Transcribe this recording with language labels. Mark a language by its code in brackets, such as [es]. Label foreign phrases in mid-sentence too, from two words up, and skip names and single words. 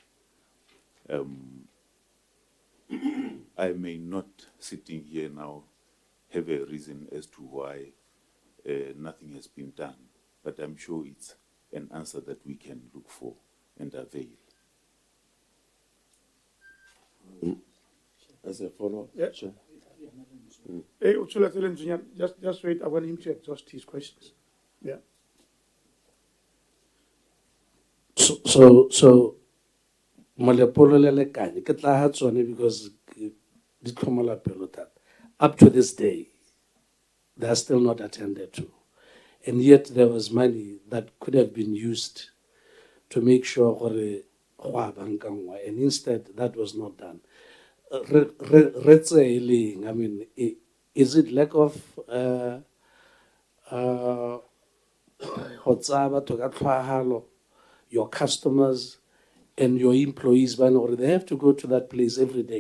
[en] I may not, sitting here now, have a reason as to why nothing has been done, but I'm sure it's an answer that we can look for and avail. As a follow-up, Yeah. Chair. Hey, just wait. I want him to exhaust his questions. Yeah. So, [tn] Malepolo le kanye ke tla ha tsone because di tlhomola pelo thata. [en] Up to this day, they are still not attended to. And yet there was money that could have been used to make sure and instead that was not done. I mean, is it lack of your customers and your employees, they have to go to that place every day.